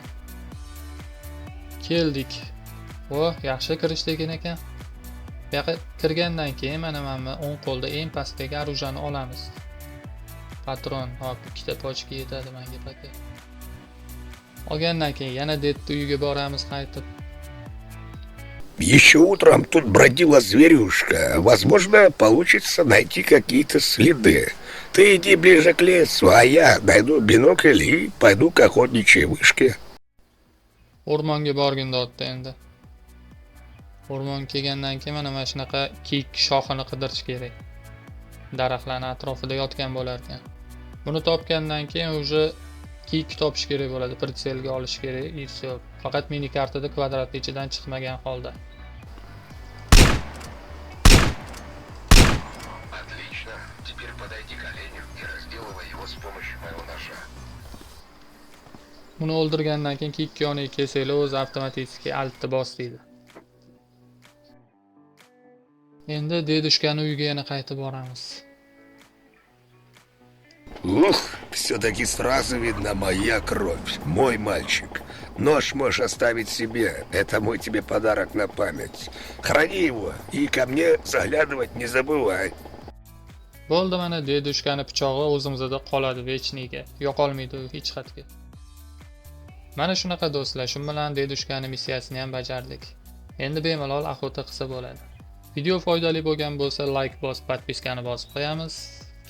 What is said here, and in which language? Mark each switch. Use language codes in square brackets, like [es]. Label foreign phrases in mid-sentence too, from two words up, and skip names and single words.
[uz] Keldik. Yaxshi kirishdik ekan. Bu yoqqa kirgandan keyin mana o'ng qo'lda eng pastdagi оружиeni olamiz. Patron, hop, ikkita pochka yetadi menga paket. Olgandan keyin yana detni uyiga boramiz qaytib. [ru] Еще утром тут бродила зверюшка. Возможно, получится найти какие-то следы. Ты иди ближе к лесу, а я найду бинокль и пойду к охотничьей вышке. [uz] O'rmonga borgin dotda endi. O'rmon kelgandan keyin mana shunaqa kiyik shoxini qidirish kerak. Daraxtlarning atrofida yotgan bo'lar ekan. Buni topgandan keyin уже kiyik topish kerak bo'ladi, pritselga olish kerak [ru] и всё. [uz] Faqat mini kartada kvadratni ichidan chiqmagan holda. [ru] Отлично. Теперь подойди к оленю и разделывай его с помощью моего ножа. [uz] Uni o'ldirgandan keyin kiyikka yoniga kelsanglar o'zi avtomatik altni bos deydi. Endi dedushkani uyiga yana qaytib boramiz. [ru] Ух, все-таки сразу видна моя кровь, мой мальчик. Нож можешь оставить себе, это мой тебе подарок на память. Храни его и ко мне заглядывать не забывай. [uz] Bo'ldi, mana dedushkani pichog'i o'zimizda qoladi vechniga. Yo'qolmaydi u hech qayerga. Mana shunaqa do'stlar, shu bilan dedushkani missiyasini ham bajardik. Endi bemalol охота qilsa bo'ladi. Video foydali bo'lgan bo'lsa like bosib, podpiskani bosib qo'yamiz.